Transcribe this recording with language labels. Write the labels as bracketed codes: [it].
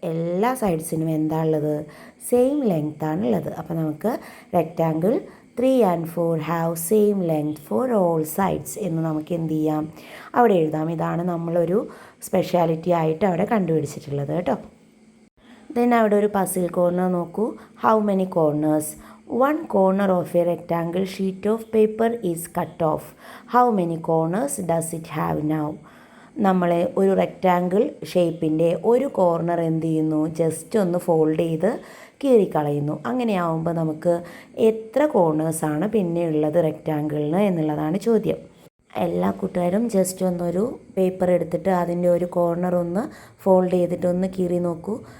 [ml] എല്ലാ സൈഡ്സിനും എന്താ ഉള്ളത്? സെയിം ലെങ്ത് ആണുള്ളത്. അപ്പോൾ നമുക്ക് [en] rectangle 3 and 4 have same length for all sides [ml] എന്ന് നമുക്ക് എന്ത് ചെയ്യാം? അവിടെ എഴുതാം. ഇതാണ് നമ്മളൊരു സ്പെഷ്യാലിറ്റി ആയിട്ട് അവിടെ കണ്ടുപിടിച്ചിട്ടുള്ളത് കേട്ടോ. ദെൻ അവിടെ ഒരു പസിൽ കോർണർ നോക്കൂ. [en] How many corners? 1 corner of a rectangle sheet of paper is cut off. How many corners does it have now? [ml] നമ്മൾ ഒരു റെക്റ്റാങ്കിൾ ഷേപ്പിൻ്റെ ഒരു കോർണർ എന്ത് ചെയ്യുന്നു? ജസ്റ്റ് ഒന്ന് ഫോൾഡ് ചെയ്ത് കീറിക്കളയുന്നു. അങ്ങനെയാവുമ്പോൾ നമുക്ക് എത്ര കോർണേഴ്സാണ് പിന്നെ ഉള്ളത് റെക്റ്റാങ്കിളിന് എന്നുള്ളതാണ് ചോദ്യം. എല്ലാ കൂട്ടുകാരും ജസ്റ്റ് ഒന്നൊരു പേപ്പർ എടുത്തിട്ട് അതിൻ്റെ ഒരു കോർണർ ഒന്ന് ഫോൾഡ് ചെയ്തിട്ട് ഒന്ന് കീറി നോക്കൂ.